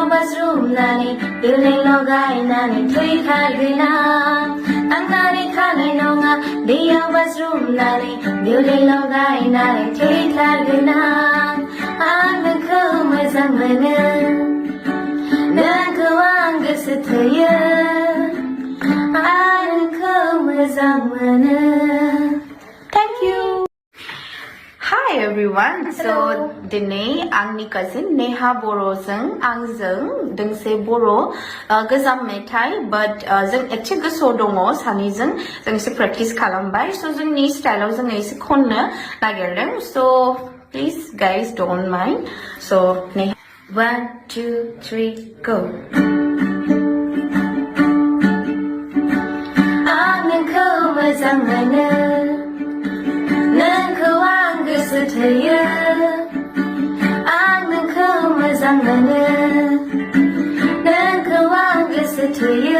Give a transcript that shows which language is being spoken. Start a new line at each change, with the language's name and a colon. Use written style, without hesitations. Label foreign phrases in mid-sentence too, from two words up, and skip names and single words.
Bodo: बाज्रुमनानै दै लगायनानै थैखागोन आं नानै थानाय नङा दैयाव बाज्रुमनानै दै लगायनानै थैखागोन आं नोंखौ मोजां मोनो नोंखौ आं गोसो थोयो आं नोंखौ मोजां मोनो
English: Thank you Hi everyone. So today
Bodo: आंनि cousin Neha बर'जों आंजों दोंसे बर' गोजाम मेथाइ but जों एसे गोसोआव दङ सानैजों जों एसे प्रेक्टिस खालामबाय so जोंनि स्टाइलाव जों एसे खननो नागिरदों
English: so please guys don't mind so
Bodo: Neha 1 2 3 go आं नोंखौ मोजां मोनो नोंखौ आं गोसो थोयो आं नोंखौ मोजां मोनो नोंखौ आं गोसो थोयो